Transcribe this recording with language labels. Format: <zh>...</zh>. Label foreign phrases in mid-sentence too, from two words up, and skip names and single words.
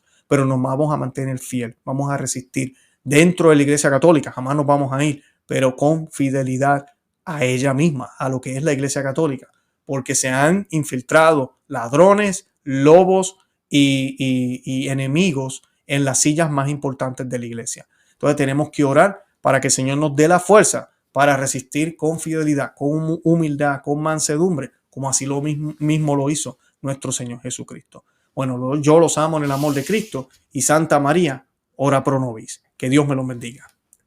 <es>Pero nos vamos a mantener fiel, vamos a resistir dentro de la Iglesia Católica, jamás nos vamos a ir, pero con fidelidad a ella misma, a lo que es la Iglesia Católica, porque se han infiltrado ladrones, lobos y enemigos en las sillas más importantes de la Iglesia. Entonces tenemos que orar para que el Señor nos dé la fuerza para resistir con fidelidad, con humildad, con mansedumbre, como así lo mismo lo hizo nuestro Señor Jesucristo. Bueno, yo los amo en el amor de Cristo y Santa María,</es> <la>ora pro nobis.</la> <es>Que Dios me los bendiga.</es>